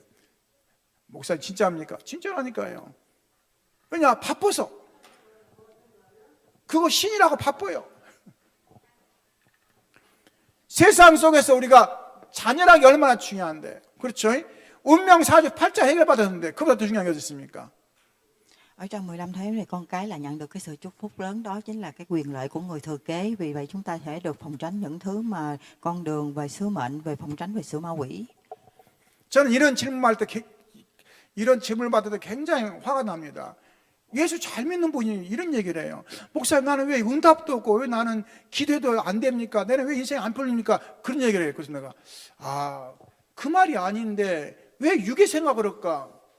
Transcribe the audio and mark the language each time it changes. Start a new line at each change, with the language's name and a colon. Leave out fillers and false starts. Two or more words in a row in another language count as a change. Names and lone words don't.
Korean: 목사님 진짜입니까? 진짜라니까요. 왜냐? 바빠서. 그거 신이라고 바빠요. 세상 속에서 우리가 자녀라는 게 얼마나 중요한데, 그렇죠? 운명 사주 팔자 해결받았는데 그보다 더 중요한 게 어디 있습니까?
Vietnamese: Ở trong 15 tháng này con cái là nhận được cái sự chúc phúc lớn, đó chính là cái quyền lợi của người thừa kế. Vì vậy chúng ta sẽ được phòng tránh những thứ mà con đường về sứ mệnh, về phòng tránh về sự ma quỷ.
Korean: 저는 이런 질문을 받을 때 굉장히 화가 납니다. 예수 잘 믿는 분이 이런 얘기를 해요. 목사님, 나는 왜 응답도 없고 왜 나는 기도해도 안 됩니까? 나는 왜 인생이 안 풀립니까? 그런 얘기를 해요. 그래서 내가 그 말이 아닌데 왜 육의 생각을 할까?